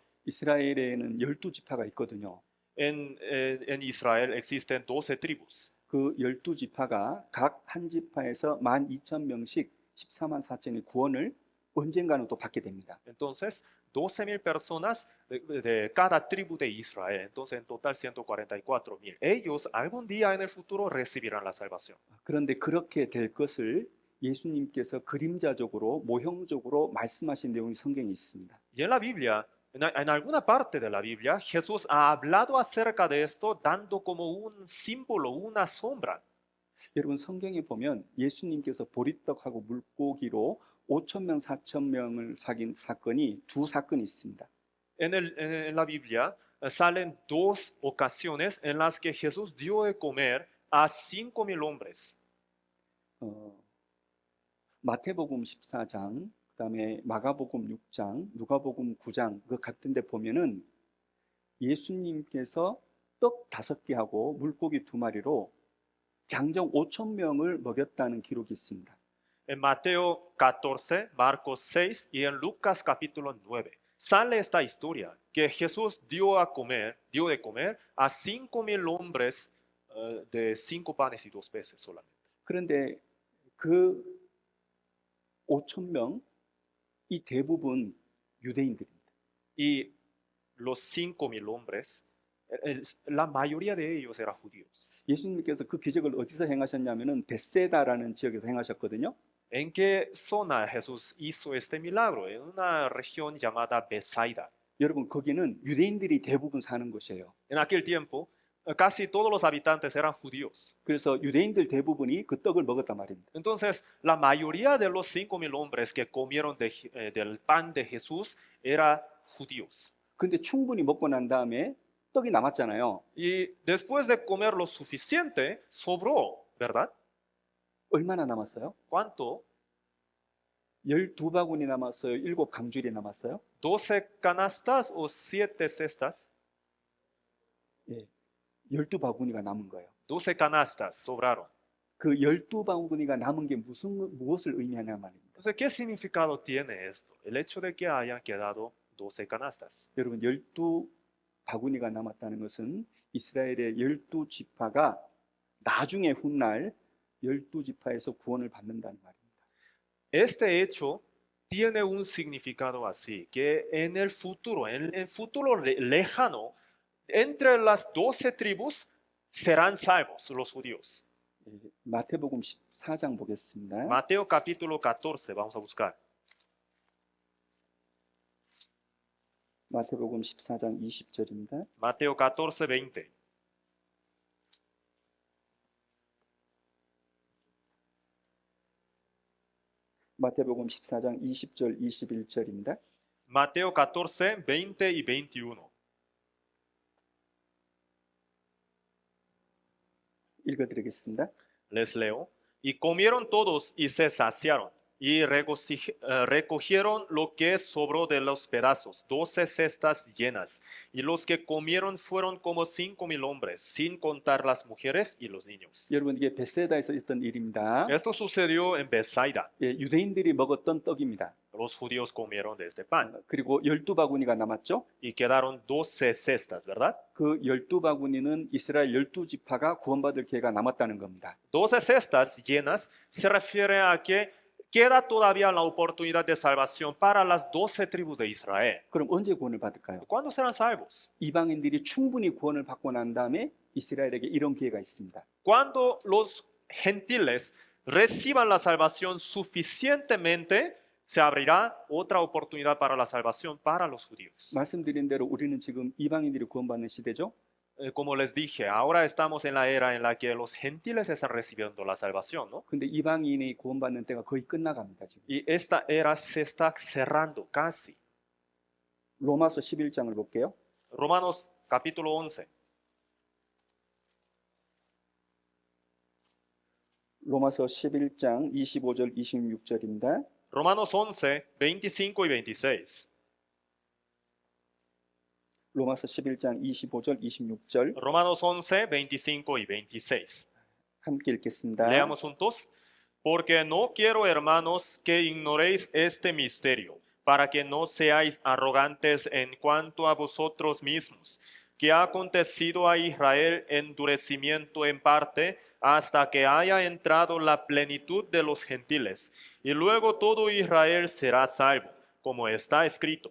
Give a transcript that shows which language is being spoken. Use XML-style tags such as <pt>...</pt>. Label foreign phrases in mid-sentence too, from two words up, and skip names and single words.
<ko>이스라엘에는 12지파가 있거든요.</ko> <es>En Israel existen 12 tribus.</es> <ko>그 12지파가 각 한 지파에서 12,000명씩 14만 4천의 구원을 언젠가는 또 받게 됩니다.</ko> <es>Entonces, 12,000 personas de cada tribu de Israel, entonces en total 144,000. Ellos algún día en el futuro recibirán la salvación.</es> <ko>그런데 그렇게 될 것을 예수님께서 그림자적으로 모형적으로 말씀하신 내용이 성경에 있습니다.</ko> <es>Y en la Biblia, en alguna parte de la Biblia, Jesús ha hablado acerca de esto dando como un símbolo, una sombra.</es> <ko>여러분 성경에 보면 예수님께서 보리떡하고 물고기로 5,000명, 4,000명을 사귄 사건이 두 사건이 있습니다.</ko> <es>En la Biblia salen 2 ocasiones en las que Jesús dio de comer a 5,000 hombres.</es> <ko>마태복음 14장, 그다음에 마가복음 6장, 누가복음 9장 그 같은 데 보면은 예수님께서 떡 5개하고 물고기 2마리로 장정 5,000명을 먹였다는 기록이 있습니다.</ko> <es>En Mateo 14, Marcos 6 y en Lucas capítulo 9 sale esta historia que Jesús dio de comer a 5,000 hombres de 5 panes y 2 peces solamente.</es> <ko>그런데 그 5,000명 이 대부분 유대인들입니다.</ko> <es>Y los 5,000 hombres, la mayoría de ellos eran judíos.</es> <ko>예수님께서 그 기적을 어디서 행하셨냐면은 벳세다라는 지역에서 행하셨거든요.</ko> <es>¿En qué zona Jesús hizo este milagro? En una región llamada Bethsaida.</es> <ko>여러분 거기는 유대인들이 대부분 사는 곳이에요.</ko> <es>En aquel tiempo, casi todos los habitantes eran judíos.</es> <ko>그래서 유대인들 대부분이 그 떡을 먹었단 말입니다.</ko> <es>Entonces, la mayoría de los 5,000 hombres que comieron del pan de Jesús eran judíos.</es> <ko>근데 충분히 먹고 난 다음에 떡이 남았잖아요.</ko> <es>Y después de comer lo suficiente, sobró, ¿verdad?</es> <ko>얼마나 남았어요?</ko> <es>¿Cuánto?</es> <ko>12바구니 남았어요? 7강줄이 남았어요?</ko> <es>12 canastas o 7 cestas.</es> <ko>예, 12바구니가 남은 거예요.</ko> <es>12 canastas sobraron.</es> <ko>그 12바구니가 남은 게 무엇을 의미하냐 말입니다.</ko> <es>Entonces, ¿qué significado tiene esto? El hecho de que hayan quedado 12 canastas.</es> <ko>여러분 12바구니가 남았다는 것은 이스라엘의 12지파가 나중에 훗날 12지파에서 구원을 받는다는 말입니다.</ko> <es>Este hecho tiene un significado así, que en el futuro lejano, entre las 12 tribus serán salvos los judíos.</es> <ko>예, 마태복음 14장 보겠습니다.</ko> <es>Mateo capítulo 14, vamos a buscar.</es> <ko>마태복음 14장 20절입니다.</ko> <es>Mateo 14, 20.</es> <ko>마태복음 14장 20절 21절입니다.</ko> <es>Mateo 14, 20 y 21.</es> <ko>읽어드리겠습니다.</ko> <es>Les leo. Y comieron todos y se saciaron, y recogieron lo que sobró de los pedazos, 12 cestas llenas. Y los que comieron fueron como 5,000 hombres, sin contar las mujeres y los niños.</es> <ko>여러분 이게 베세다에서 있던 일입니다.</ko> <es>Esto sucedió en Bethsaida.</es> <ko>예, 유대인들이 먹었던 떡입니다.</ko> <es>Los judíos comieron de este pan</es> <ko>그리고 12바구니가 남았죠.</ko> <es>y quedaron 12 cestas, ¿verdad?</es> <ko>그 12바구니는 이스라엘 12지파가 구원받을 기회가 남았다는 겁니다.</ko> <es>12 cestas llenas se refiere a que queda todavía la oportunidad de salvación para las 12 tribus de Israel.</es> <ko>그럼 언제 구원을 받을까요?</ko> <es>¿Cuándo serán salvos?</es> <ko>이방인들이 충분히 구원을 받고 난 다음에 이스라엘에게 이런 기회가 있습니다.</ko> <es>Cuando los gentiles reciban la salvación suficientemente, se abrirá otra oportunidad para la salvación para los judíos.</es> <ko>말씀드린 대로 우리는 지금 이방인들이 구원받는 시대죠.</ko> <es>Como les dije, ahora estamos en la era en la que los gentiles están recibiendo la salvación, ¿no?</es> <ko>근데 이방인이 구원받는 때가 거의 끝나갑니다. 지금.</ko> <es>Y esta era se está cerrando casi.</es> <ko>로마서 11장을 볼게요.</ko> <es>Romanos capítulo 11.</es> <ko>로마서 11장 25절 26절입니다.</ko> <es>Romanos 11, 25 y 26.</es> <ko>로마서 11장 25절 26절</ko> <es>Romanos 11, 25 y 26.</es> <ko>함께 읽겠습니다.</ko> <es>Leamos juntos. Porque no quiero, hermanos, que ignoréis este misterio, para que no seáis arrogantes en cuanto a vosotros mismos, que ha acontecido a Israel endurecimiento en parte, hasta que haya entrado la plenitud de los gentiles, y luego todo Israel será salvo, como está escrito.</es>